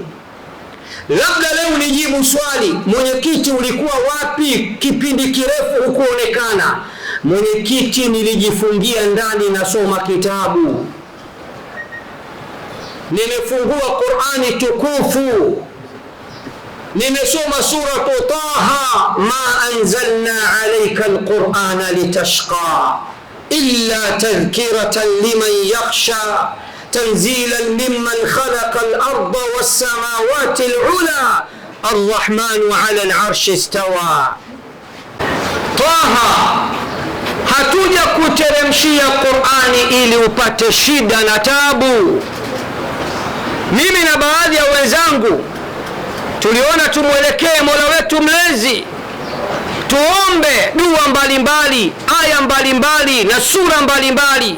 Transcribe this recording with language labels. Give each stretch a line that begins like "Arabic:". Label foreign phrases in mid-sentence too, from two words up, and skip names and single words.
Swahili: Labda leo nijibu swali, mwenyekiti ulikuwa wapi kipindi kirefu hukuonekana? Mwenyekiti, nilijifungia ndani nasoma kitabu. Nimefungua Qur'ani tukufu, nimesoma suratu Taha,
Arabic: ما أنزلنا عليك القرآن لتشقى إلا تذكرة لمن يخشى تنزيلا ممن خلق الأرض والسماوات العلى الرحمن على العرش استوى.
Swahili: Taha, hatuja kuteremshia Qur'ani ili upate shida na tabu. Mimi na baadhi ya wenzangu tuliona tumwelekee Mola wetu mlezi, tuombe dua mbalimbali, aya mbalimbali na sura mbalimbali.